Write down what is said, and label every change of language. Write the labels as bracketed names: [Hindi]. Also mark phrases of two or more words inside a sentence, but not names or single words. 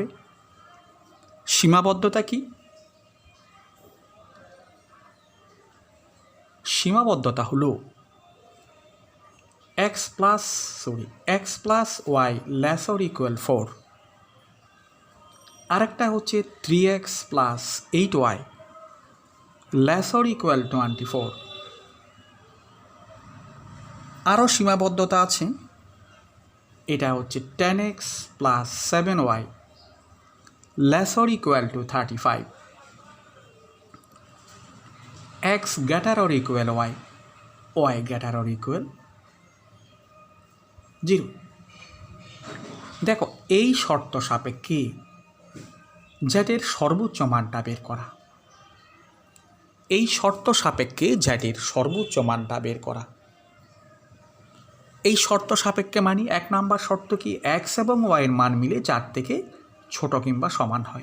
[Bangla] সীমাবদ্ধতা কি? সীমাবদ্ধতা হলো x + y ≤ 4, আরেকটা হচ্ছে 3x + 8y ≤ 24। আরও সীমাবদ্ধতা আছে, এটা হচ্ছে 10x + 7y ≤ 35, x ≥ y, y ≥ 0। দেখো, এই শর্ত সাপেক্ষে জ্যাটের সর্বোচ্চ মানটা বের করা, এই শর্ত সাপেক্ষে জ্যাটের সর্বোচ্চ মানটা বের করা। এই শর্ত সাপেক্ষে মানে ১ নাম্বার শর্ত কি, x এবং y এর মান মিলে 4 থেকে ছোট কিংবা সমান হয়।